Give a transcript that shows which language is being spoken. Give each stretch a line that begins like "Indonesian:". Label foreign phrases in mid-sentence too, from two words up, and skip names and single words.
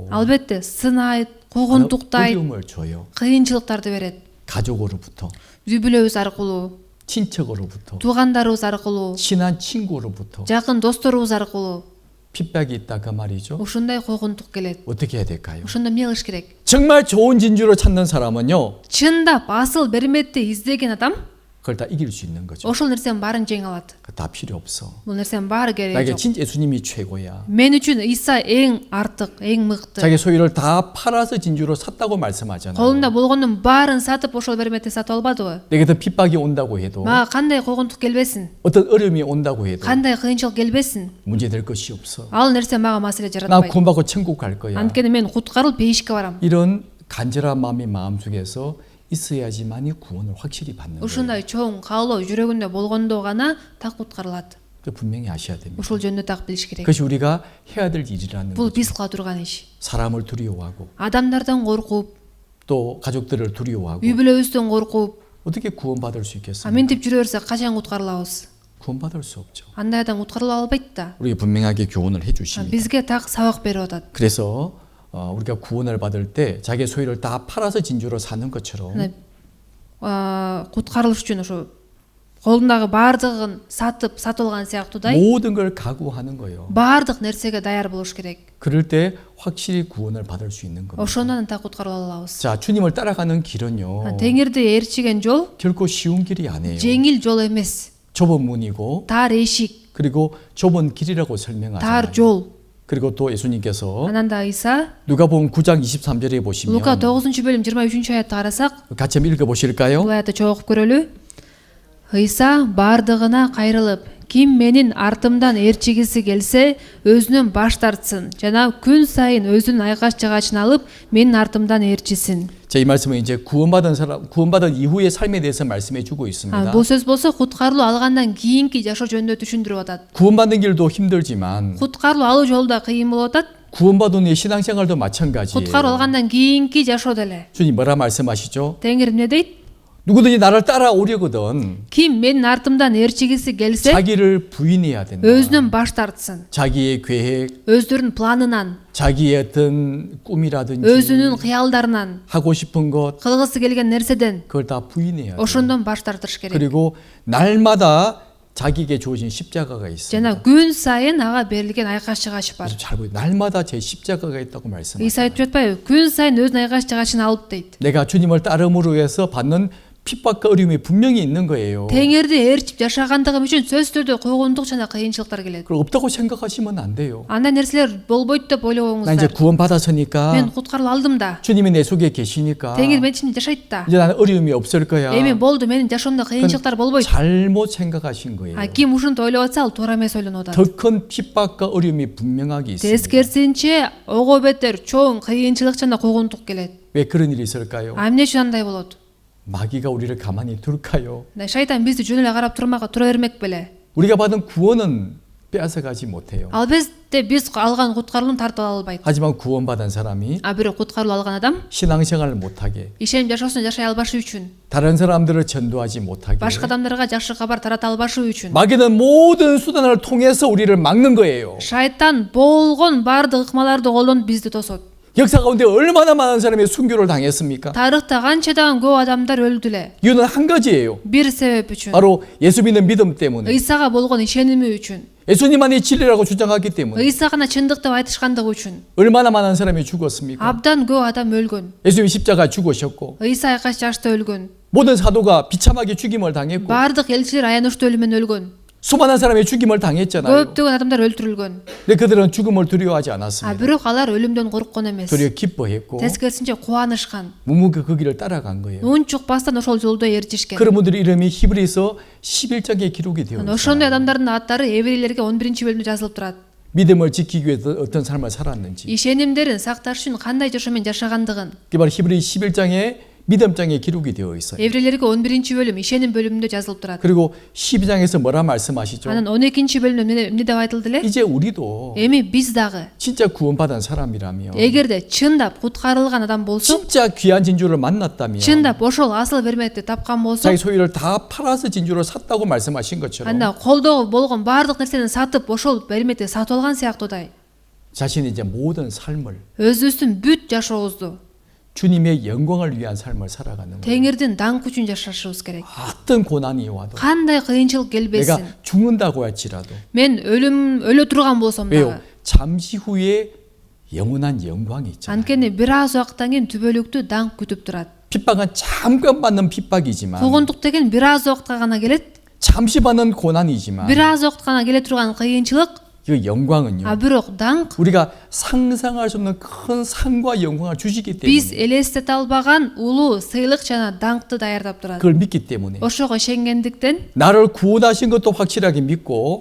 Kyrgyz: Албетте сынайт, койгондуктайт,
Korean: 어려움을 줘요.
Kyrgyz: кыйынчылыктарды берет.
Korean: 가족으로부터,
Kyrgyz: Үй бүлөбүз аркылуу,
Korean: 친척으로부터,
Kyrgyz: туугандарыбыз аркылуу,
Korean: 친한 친구로부터
Kyrgyz: жакын досторубуз аркылуу
Korean: 핍박이 있다 그 말이죠.
Kyrgyz: ушундай койгондук келет.
Korean: 어떻게 해야 될까요?
Kyrgyz: Ошондо эмне кылыш керек?
Korean: 정말 좋은 진주를 찾는 사람은요.
Kyrgyz: Чындап асыл берметти издеген адам
Korean: 그걸 다 이길 수 있는 거죠.
Kyrgyz: ошол нерсенин баарын жеңе алат.
Korean: 그거 다 필요 없어.
Kyrgyz: Бул нерсенин баары кереги
Korean: 나에게
Kyrgyz: жок.
Korean: 진짜 예수님이 최고야.
Kyrgyz: Мен үчүн Иса эң артык, эң мыкты.
Korean: 자기 소유를 다 팔아서 진주로 샀다고 말씀하잖아요.
Kyrgyz: Колунда болгондун баарын сатып ошол берметти сатып албадыбы?
Korean: 내게 더 핍박이 온다고 해도
Kyrgyz: Мага кандай койгондук келбесин,
Korean: 어떤 어려움이 온다고 해도
Kyrgyz: кандай кыйынчылык келбесин,
Korean: 문제 될 것이 없어.
Kyrgyz: ал нерсе мага маселе
Korean: 나
Kyrgyz: жаратпайт.
Korean: 구원받고 천국 갈 거야.
Kyrgyz: Анткени мен куткарылып бейишке барам.
Korean: 이런 간절한 마음이 마음속에서 있어야지만이 구원을 확실히 받는 거예요.
Kyrgyz: Ушундай чоң каалоо жүрөгүндө болгондо гана так куткарылат.
Korean: 그 분명히 아셔야 됩니다.
Kyrgyz: Ошол жөнүндө так билиш керек.
Korean: 그것이 우리가 해야 될 일이라는
Kyrgyz: Бул
Korean: 거죠.
Kyrgyz: биз кыла турган иш.
Korean: 사람을 두려워하고
Kyrgyz: Адамдардан коркуп,
Korean: 또 가족들을 두려워하고
Kyrgyz: үй бүлөбүздөн коркуп,
Korean: 어떻게 구원받을 수 있겠습니까?
Kyrgyz: мынтип жүрө берсек качан куткарылабыз?
Korean: 구원받을 수 없죠.
Kyrgyz: Андай адам куткарыла албайт да.
Korean: 우리가 분명하게 교훈을 해주십니다.
Kyrgyz: Бизге так сабак берип атат.
Korean: 그래서 우리가 구원을 받을 때 자기 소유를 다 팔아서 진주로 사는 것처럼
Kyrgyz: Куткарылыш үчүн ошо колундагы баардыгын сатып алган сыяктуудай
Korean: 모든 걸 각오하는 거예요.
Kyrgyz: баардык нерсеге даяр болуш керек.
Korean: 그럴 때 확실히 구원을 받을 수 있는 겁니다.
Kyrgyz: Ошондон так куткарыла алабыз.
Korean: 자, 주님을 따라가는 길은요.
Kyrgyz: Теңирди ээрчиген жол
Korean: 결코 쉬운 길이 아니에요.
Kyrgyz: жеңил жол эмес.
Korean: 좁은 문이고
Kyrgyz: Тар эшик,
Korean: 그리고 좁은 길이라고
Kyrgyz: тар
Korean: 설명하잖아요.
Kyrgyz: жол.
Korean: 그리고 또 예수님께서
Kyrgyz: Анан да Иса
Korean: 누가복음 9장 23절에 보시면
Kyrgyz: Лука 9-бөлүм 23-аятты карасак,
Korean: 같이 한번 읽어보실까요?
Kyrgyz: бул аятты чогуу окуп көрөлү. Иса бардыгына кайрылып, ким менин артымдан ээрчигиси келсе, өзүнөн баш тартсын жана күн сайын өзүнүн айкаш жагачын алып, менин артымдан ээрчисин.
Korean: 자, 이 말씀은 이제 구원받은 이후의 삶에 대해서 말씀해 주고 있습니다.
Kyrgyz: Бул сөз болсо куткарылуу алгандан кийинки жашоо жөнүндө түшүндүрүп атат.
Korean: 구원받는 길도 힘들지만
Kyrgyz: Куткарылуу алуу жолу да кыйын болуп атат.
Korean: 구원받은 후의 신앙생활도 마찬가지예요.
Kyrgyz: құтқару алғандан кейінгі жашоо деле.
Korean: 주님 뭐라 말씀하시죠?
Kyrgyz: Теңир эмне дейт?
Korean: 누구든지 나를 따라오려거든
Kyrgyz: Ким менин артымдан ээрчигиси келсе,
Korean: 자기를 부인해야 된다.
Kyrgyz: өзүнөн баш тартсын.
Korean: 자기의 계획,
Kyrgyz: Өздөрүнүн планынан,
Korean: 자기의 어떤 꿈이라든지
Kyrgyz: өзүнүн кыялдарынан,
Korean: 하고 싶은 것
Kyrgyz: кылгысы келген нерседен
Korean: 그걸 다 부인해야 돼.
Kyrgyz: ошондон баш тартыш керек.
Korean: 그리고 날마다 자기에게 주어진 십자가가 있어요.
Kyrgyz: Жана күн сайын ага берилген айкаш жыгач бар.
Korean: 잘 보세요. 날마다 제 십자가가 있다고 말씀하세요.
Kyrgyz: Иса айтып жатпайбы? Күн сайын өзүнүн айкаш жыгачын алып дейт.
Korean: 내가 주님을 따름으로 해서 받는 핍박과 어려움이 분명히 있는 거예요.
Kyrgyz: Теңирди ээрчип жашагандыгым үчүн сөзсүз түрдө койгондук жана кыйынчылыктар келет.
Korean: 그걸 없다고 생각하시면 안 돼요.
Kyrgyz: Андай нерселер болбойт деп
Korean: 나 이제
Kyrgyz: ойлобоңуздар.
Korean: 구원받았으니까
Kyrgyz: Мен куткарылып алдым да.
Korean: 주님이 내 속에 계시니까
Kyrgyz: Теңир менин ичимде жашайт да.
Korean: 이제 나는 어려움이 없을 거야.
Kyrgyz: Эми болду, менин жашоомдо кыйынчылыктар болбойт.
Korean: 잘못 생각하신 거예요.
Kyrgyz: Ким ушинтип ойлоп атса, ал туура эмес ойлонуп атат.
Korean: 더 큰 핍박과 어려움이 분명하게 있습니다.
Kyrgyz: Тескерисинче ого бетер чоң кыйынчылык жана койгондук келет.
Korean: 왜 그런 일이 있을까요?
Kyrgyz: Эмне үчүн андай болот?
Korean: 마귀가 우리를 가만히 둘까요?
Kyrgyz: Шайтан бизди жөн эле карап тура бермек беле.
Korean: 우리가 받은 구원은 빼앗아가지 못해요.
Kyrgyz: Албетте биз алган куткарылууну тартып ала албайт.
Korean: 하지만 구원받은 사람이
Kyrgyz: Бирок куткарылуу алган адам
Korean: 신앙생활을 못하게
Kyrgyz: ишеним жашоосун жашай албашы үчүн,
Korean: 다른 사람들을 전도하지 못하게
Kyrgyz: башка адамдарга жакшы кабар тарата албашы үчүн
Korean: 마귀는 모든 수단을 통해서 우리를 막는 거예요.
Kyrgyz: шайтан болгон баардык ыкмаларды колдонуп бизди тосот.
Korean: 역사 가운데 얼마나 많은 사람이 순교를 당했습니까?
Kyrgyz: Тарыхта канчадан көп адамдар өлдүле.
Korean: 이유는 한 가지예요.
Kyrgyz: Бир себеп үчүн.
Korean: 바로 예수 믿는 믿음 때문에.
Kyrgyz: ыйсага болгон ишеними үчүн.
Korean: 예수님만이 진리라고 주장하기 때문에.
Kyrgyz: ыйса гана чындык деп айтышкандыгы үчүн.
Korean: 얼마나 많은 사람이 죽었습니까?
Kyrgyz: Абдан көп адам өлгөн.
Korean: 예수님 십자가 죽으셨고
Kyrgyz: ыйса айкаш жашта өлгөн.
Korean: 모든 사도가 비참하게 죽임을 당했고
Kyrgyz: Баардык элчилер аянычтуу өлүмүн өлгөн.
Korean: 수많은 사람이 죽임을 당했잖아요.
Kyrgyz: Көптөгөн адамдар өлтүрүлгөн.
Korean: 근데 그들은 죽음을 두려워하지 않았습니다.
Kyrgyz: Бирок алар өлүмдөн корккон эмес.
Korean: 도리어 기뻐했고
Kyrgyz: Тескерисинче кубанышкан.
Korean: 묵묵히 그 길을 따라간 거예요.
Kyrgyz: Унчукпастан ошол жолдо ээрчишкен.
Korean: 그런 분들의 이름이 히브리서 11장에 기록이 되어
Kyrgyz: Ошондой
Korean: 있어요.
Kyrgyz: адамдардын аттары Еврейлерге 11-бөлүмдө жазылып турат.
Korean: 믿음을 지키기 위해서 어떤 삶을 살았는지.
Kyrgyz: Ишенимдерин сакташ үчүн кандай жашоомен жашагандыгын.
Korean: 그게 바로 히브리 11장에 믿음장에 기록이 되어 있어요.
Kyrgyz: Еврейлерге 11-бөлүм ишеним бөлүмүндө жазылып турат.
Korean: 그리고 12장에서 뭐라 말씀하시죠?
Kyrgyz: Анан 12-бөлүмдө эмне деп айтылды эле?
Korean: 이제 우리도
Kyrgyz: Эми биз дагы
Korean: 진짜 구원받은 사람이라면
Kyrgyz: эгерде чындап куткарылган адам болсок,
Korean: 진짜 귀한 진주를 만났다면
Kyrgyz: чындап ошол асыл берметти тапкан болсок,
Korean: 자기 소유를 다 팔아서 진주를 샀다고 말씀하신 것처럼
Kyrgyz: анда колдогу болгон баардык нерсени сатып ошол берметти сатып алган сыяктуудай
Korean: 자신이 이제 모든 삶을
Kyrgyz: өзүбүздүн бүт жашообузду
Korean: 주님의 영광을 위한 삶을 살아가는 거예요.
Kyrgyz: Теңирдин даңкы үчүн жашашыбыз керек.
Korean: 어떤 고난이 와도
Kyrgyz: Кандай кыйынчылык келбесин,
Korean: 내가 죽는다고 할지라도
Kyrgyz: мен өлө турган болсом
Korean: 왜요?
Kyrgyz: дагы,
Korean: 잠시 후에 영원한 영광이 있잖아요.
Kyrgyz: анткени бир аз убакыттан кийин түбөлүктүү даңк күтүп турат.
Korean: 핍박은 잠깐 받는 핍박이지만
Kyrgyz: Куугунтук деген бир аз убакытка гана келет,
Korean: 잠시 받는 고난이지만
Kyrgyz: бир аз убакытка гана келе турган кыйынчылык,
Korean: 그 영광은요.
Kyrgyz: бирок даңк
Korean: 우리가 상상할 수 없는 큰 상과 영광을 주시기
Kyrgyz: биз
Korean: 때문에
Kyrgyz: элестете албаган улуу сыйлык жана даңкты даярдап турат.
Korean: 그걸 믿기 때문에
Kyrgyz: Ошого ишенгендиктен
Korean: 나를 구원하신 것도 확실하게 믿고